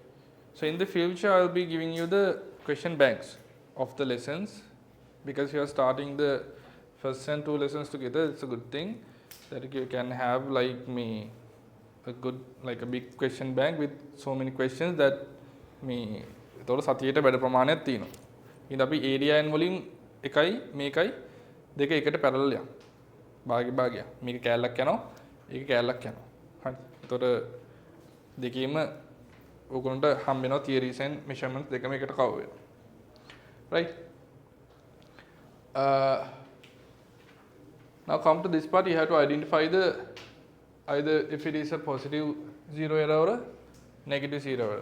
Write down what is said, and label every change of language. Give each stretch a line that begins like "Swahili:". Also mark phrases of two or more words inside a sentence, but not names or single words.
English: So in the future, I will be giving you the question banks of the lessons, because you are starting the first and 2 lessons together. It's a good thing that you can have like me a good, like a big question bank with so many questions that me
Sinhala: එතකොට සතියේට වැඩ ප්‍රමාණයක් තියෙනවා. ඉතින් අපි ඒරියා n වලින් එකයි මේකයි දෙක එකට පැරලල් යනවා. භාගය. මේක කෑල්ලක් යනවා. ඒක කෑල්ලක් යනවා. හරි. එතකොට දෙකේම ඕගොල්ලන්ට හම්බ වෙනවා
English: theories and measurements
Sinhala: දෙකම එකට කවර් වෙනවා.
English: Right. Now come to this part, you have to identify the either if it is a positive 0 error or a negative 0 error.